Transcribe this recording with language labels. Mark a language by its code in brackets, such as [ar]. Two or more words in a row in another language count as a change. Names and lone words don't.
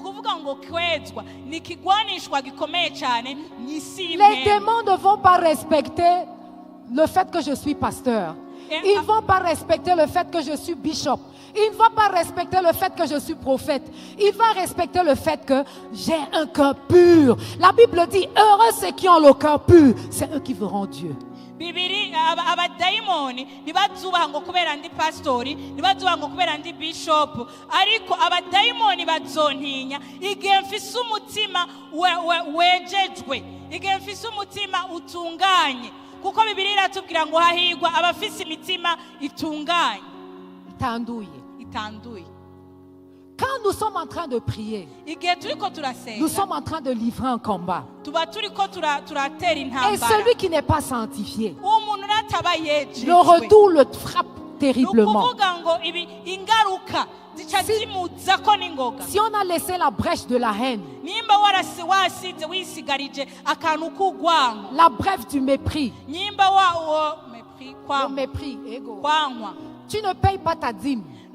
[fr] Les démons ne vont pas respecter le fait que je suis pasteur. Ils ne vont pas respecter le fait que je suis bishop. Ils ne vont pas respecter le fait que je suis prophète. Ils vont respecter le fait que j'ai un cœur pur. La Bible dit, heureux ceux qui ont le cœur pur, c'est eux qui verront Dieu. [rn] Bibiri abadayimoni nibazubaha ngo kubera ndi pastori, nibazubaha ngo kubera ndi bishop, ariko abadayimoni bazontinya igihe mfise umutima wejejwe, igihe mfise umutima utunganye, kuko Bibiri iratubwira ngo hahirwa abafise imitima itunganye, itanduye. [fr] Quand nous sommes en train de prier, nous sommes en train de livrer un combat. Et celui qui n'est pas sanctifié, le retour le frappe terriblement. Si on a laissé la brèche de la haine, la brèche du mépris, le mépris, tu ne payes pas ta dîme.